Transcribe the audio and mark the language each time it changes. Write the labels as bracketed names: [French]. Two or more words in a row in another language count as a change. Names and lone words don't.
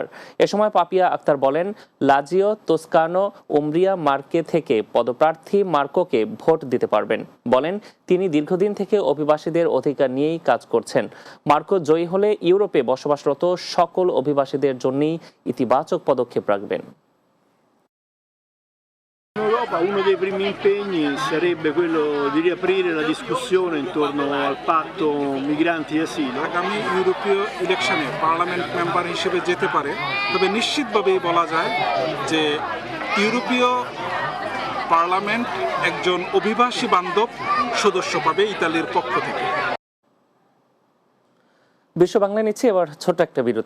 [Bangla] এ সময় পাপিয়া আক্তার বলেন, লাজিও, তোস্কানো, উমব্রিয়া মার্কে থেকে পদপ্রার্থী মার্কোকে ভোট দিতে পারবেন। বলেন, তিনি দীর্ঘদিন থেকে অভিবাসীদের অধিকার নিয়েই কাজ করছেন। মার্কো জয়ী হলে ইউরোপে বসবাসরত সকল অভিবাসীদের জন্যই ইতিবাচক পদক্ষেপ রাখবেন। [Italian] In Europa uno dei primi impegni sarebbe quello di riaprire la discussione intorno al patto migranti e asilo. [Bangla] আগামী ইউরোপীয় ইলেকশনে [English] parliament member [Bangla] হিসেবে যেতে পারে, তবে নিশ্চিতভাবেই বলা যায় যে ইউরোপীয় পার্লামেন্ট একজন অভিবাসী বান্ধব সদস্য পাবে ইতালির পক্ষ থেকে। বিশ্ব বাংলা নিচ্ছে এবার ছোট্ট একটা বিরতি।